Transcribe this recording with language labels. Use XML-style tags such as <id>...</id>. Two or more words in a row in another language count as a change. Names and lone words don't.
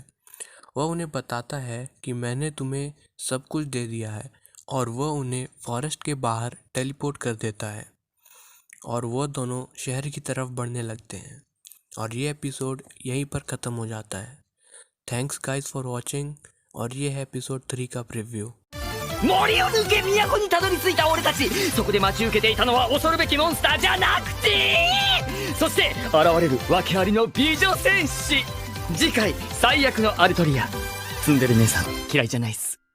<hi>वह उन्हें बताता है कि मैंने तुम्हें सब कुछ दे दिया है, और वह उन्हें फॉरेस्ट के बाहर टेलीपोर्ट कर देता है और वह दोनों शहर की तरफ बढ़ने लगते हैं। और ये एपिसोड यहीं पर ख़त्म हो जाता है।</hi> <en>thanks guys for watching,</en> <hi>और ये है एपिसोड 3 का प्रीव्यू।</hi> <ja>森を抜け都にたどり着いた俺たち、そこで待ち受けていたのは恐るべきモンスターじゃなくて、そして現れる訳ありの美女戦士。次回最悪のアルトリア。ツンデレ姉さん嫌いじゃないっす。</ja>